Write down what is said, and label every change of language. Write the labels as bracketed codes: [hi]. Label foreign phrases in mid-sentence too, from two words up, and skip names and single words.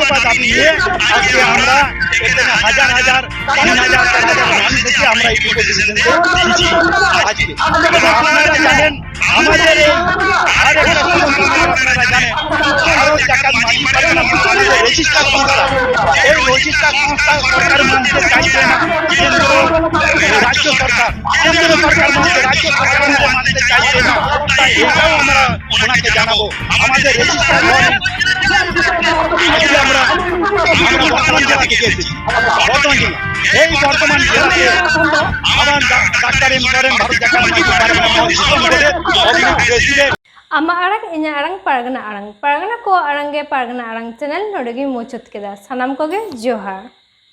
[bn] দফা দাবি নিয়ে আজকে আমরা এখানে হাজার 3000 4000 মানুষ থেকে আমরা এই ডেপুটেশন দিচ্ছি আজকে আপনারা জানেন আমাদের এই আর একটা আপনারা জানেন ভারত জাকাত মাঝি পারগানা মহলের রেজিস্টার সংস্থা এই রেজিস্টার সংস্থা সরকার মানতে চাইছে না কেন্দ্র রাজ্য সরকার কেন্দ্র সরকার মানতে রাজ্য সরকার মানতে চাইছে না তাই এটাও আমরা ওনাকে জানাবো আমাদের রেজিস্টার আজকে আমরা বর্তমান জেলা থেকে এসেছি বর্তমান জেলা এই বর্তমান জেলাতে আমার ডাক্তার এম করেন ভারত জাকাত মাঝি পারগানা মহলের প্রেসিডেন্ট [sat] Ama arang inya arang pargana ko arang ge pargana arang channel nodegi mochot keda sanam koge johar